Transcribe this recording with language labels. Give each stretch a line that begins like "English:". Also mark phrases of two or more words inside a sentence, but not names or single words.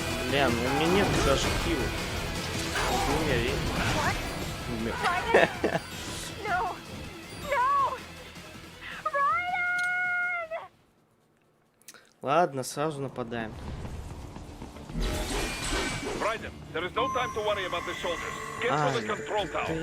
Russian: Бля, ну у меня нет даже хила. Умер. Умер.
English: No! No! Ryan!
Russian: Ладно, сразу нападаем.
English: Raiden, there is no time to worry about the soldiers. Get to the control
Russian: Да
English: tower.